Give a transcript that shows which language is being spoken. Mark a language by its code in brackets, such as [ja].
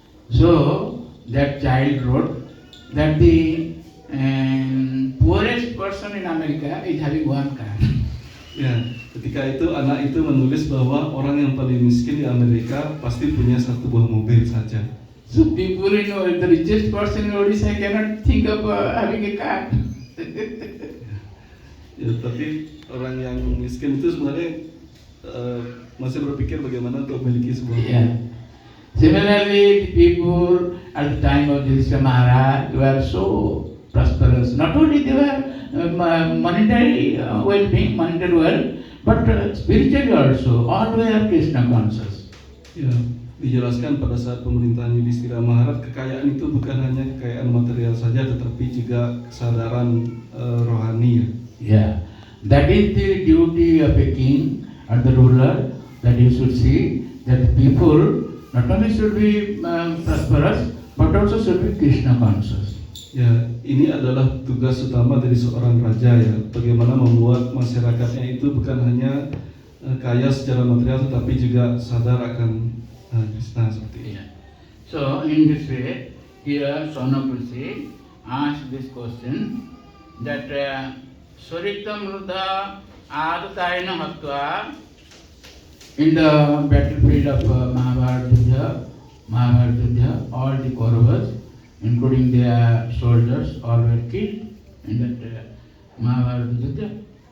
[en] So that child wrote that the poorest person in America is having one car. [id] Ya, ketika itu anak itu menulis bahwa orang yang paling miskin di Amerika pasti punya satu buah mobil saja. [en] So people the richest person in Odisha cannot think of having a car. [id] Ya, tapi orang yang miskin itu sebenarnya masih berpikir bagaimana untuk memiliki sebuah mobil. [en] Yeah. Similarly, the people at the time of Yudhishthira Maharaj were so prosperous. Not only they were monetary well-being, monetary wealth, but spiritually also. All were Krishna conscious. [id] Ya, dijelaskan pada saat pemerintahan Yudhishthira Maharaj, kekayaan itu bukan hanya kekayaan material saja, tetapi juga kesadaran rohani. [en] Yeah, that is the duty of a king or the ruler, that you should see that the people not only should be prosperous, but also should be Krishna conscious. [id] Ya, ini adalah tugas utama dari seorang raja ya, bagaimana membuat masyarakatnya itu bukan hanya kaya secara material, tetapi juga sadar akan Krishna seperti ini. [en] So in this way, here Sonapursi asked this question that Suritam Ruddha Adataina Hatva, in the battlefield of Mahabharata, all the Kauravas, including their soldiers, all were killed in that Mahabharata Yuddha.